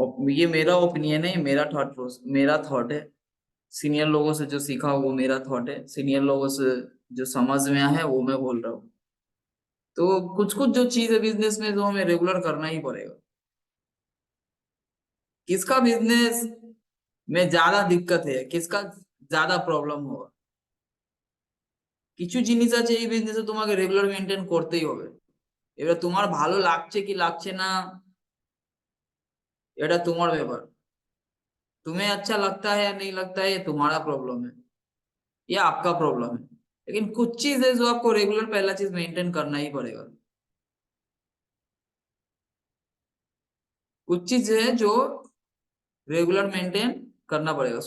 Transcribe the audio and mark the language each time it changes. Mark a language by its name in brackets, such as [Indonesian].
[Hindi] ये मेरा ओपिनियन है, मेरा थॉट है। सीनियर लोगों से जो सीखा वो मेरा थॉट है, सीनियर लोगों से जो समझ में आया है वो मैं बोल रहा हूँ। तो कुछ कुछ जो चीज है बिजनेस में, जो हमें रेगुलर करना ही पड़ेगा। किसका बिजनेस में ज्यादा दिक्कत है, किसका ज्यादा प्रॉब्लम होगा। [Bangla] কিছু জিনিস আছে এই বিজনেসে তোমাকে রেগুলার মেনটেন করতেই হবে। এবার তোমার ভালো লাগছে কি লাগছে না, এটা তোমার ব্যাপার। [Hindi] तुम्हें अच्छा लगता है या नहीं लगता है, ये तुम्हारा प्रॉब्लम है, ये आपका प्रॉब्लम है। लेकिन कुछ चीज है जो आपको रेगुलर पहला चीज मेंटेन करना ही पड़ेगा। कुछ चीज है जो रेगुलर मेंटेन करना पड़ेगा।